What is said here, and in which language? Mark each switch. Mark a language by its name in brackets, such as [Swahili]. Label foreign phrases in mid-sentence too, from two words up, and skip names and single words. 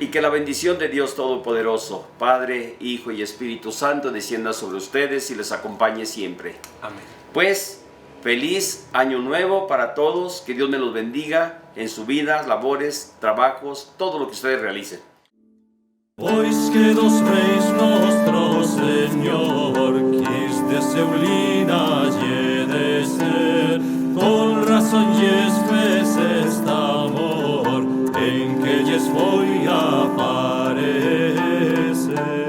[Spanish] Y que la bendición de Dios Todopoderoso, Padre, Hijo y Espíritu Santo, descienda sobre ustedes y les acompañe siempre. Amén. Pues, feliz año nuevo para todos, que Dios me los bendiga en su vida, labores, trabajos, todo lo que ustedes realicen. [Galician] Pois que dos reis nostro Señor quis de seu linalle de ser, con razón lles fez este amor, en que lles foi aparecer.